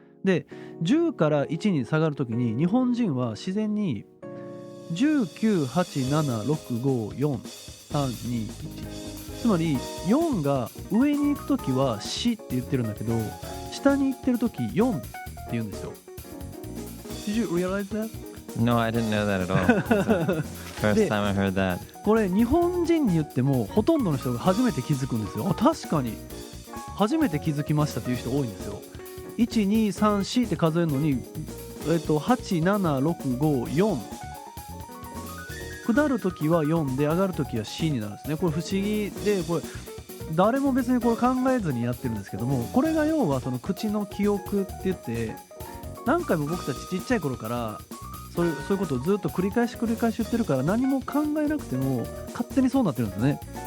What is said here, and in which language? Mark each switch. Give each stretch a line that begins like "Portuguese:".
Japanese: で、10から1に下がるときに日本人は自然に10、9、8、7、6、5、4、3、2、1。つまり4が上に行くときはしって言ってるんだけど、下に行ってるとき4って言うんですよ。
English: Did you realize that? No, I didn't know that at all. First time I heard that.
Japanese: これ日本人に言ってもほとんどの人が初めて気づくんですよ。確かに初めて気づきましたという人多いんですよ。 1、2、3、4って数えるのに、8、7、6、5、4。下るときは4で上がるときは C になるんですね。これ不思議で、これ誰も別にこれ考えずにやってるんですけども、これが要はその口の記憶って言って、何回も僕たちちっちゃい頃からそういうことをずっと繰り返し言ってるから、何も考えなくても勝手にそうなってるんですね。